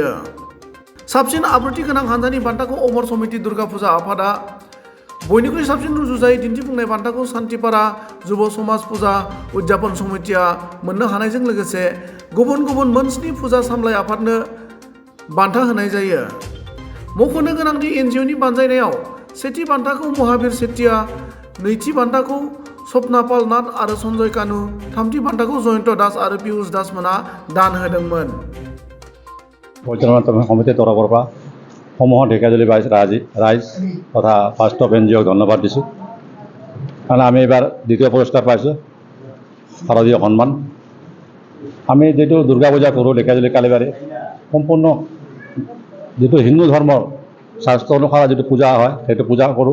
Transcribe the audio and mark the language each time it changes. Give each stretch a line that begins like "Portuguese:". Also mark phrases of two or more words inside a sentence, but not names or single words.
Bodo: साबसिन आब्रुथि गोनां हान्जानि बान्थाखौ अमर समिति दुर्गा फुजा आफादा, बयनिख्रुइ साबसिन रुजुजायै दिन्थिफुंनाय बान्थाखौ सान्तिपारा जुब समाज फुजा उद्यापन समितिया मोननो हानायजों लोगोसे गुबुन गुबुन मोन 7 फुजा सामलाय आफादनो बान्था होनाय जायो। मख'नो गोनांदि एनजिअनि बानजायनायाव सेथि बान्थाखौ महाबीर सेठिया, नैथि बान्थाखौ स्वप्नापाल नाथ आरो सन्जय कानु, थामथि बान्थाखौ जयन्त दास आरो पियुष दास मोना दान होदोंमोन।
Assamese: পৰিচালনা সমিতি তৰফৰ পৰা সমূহ ঢেকিয়াজুলি ৰাইজ তথা ফাৰ্ষ্ট অফ এনজিঅ'ক ধন্যবাদ দিছোঁ। কাৰণ আমি এইবাৰ দ্বিতীয় পুৰস্কাৰ পাইছোঁ, শাৰদীয় সন্মান। আমি যিটো দুৰ্গা পূজা কৰোঁ ঢেকিয়াজুলি কালীবাৰী, সম্পূৰ্ণ যিটো হিন্দু ধৰ্মৰ শাস্ত্ৰ অনুসাৰে যিটো পূজা হয় সেইটো পূজা কৰোঁ।